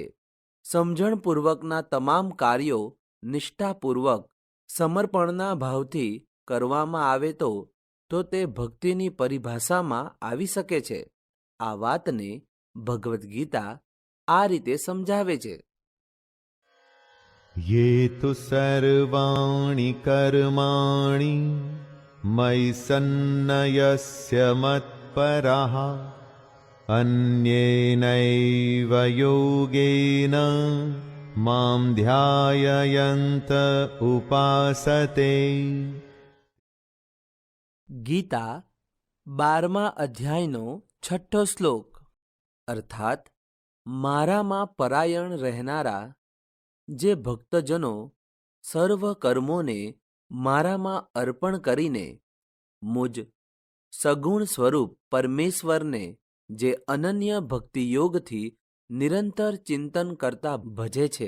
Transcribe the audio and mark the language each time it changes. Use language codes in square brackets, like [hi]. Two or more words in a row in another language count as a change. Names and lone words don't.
[gu] સમજણપૂર્વકના તમામ કાર્યો નિષ્ઠાપૂર્વક સમર્પણના ભાવથી કરવામાં આવે તો તે ભક્તિની પરિભાષામાં આવી શકે છે. આ વાતને ભગવદ્ ગીતા આ રીતે સમજાવે છે. [sa] ये तु सर्वाणि कर्माणि मयि सन्न्यस्य मत्परः अन्येनैव योगेन मां ध्यायन्त उपासते. [gu] ગીતા 12મા અધ્યાયનો 6ઠ્ઠો શ્લોક, અર્થાત મારામાં પરાયણ રહેનારા જે ભક્તજનો સર્વ કર્મોને મારામાં અર્પણ કરીને મુજ સગુણ સ્વરૂપ પરમેશ્વરને જે અનન્ય ભક્તિયોગથી નિરંતર ચિંતન કરતા ભજે છે.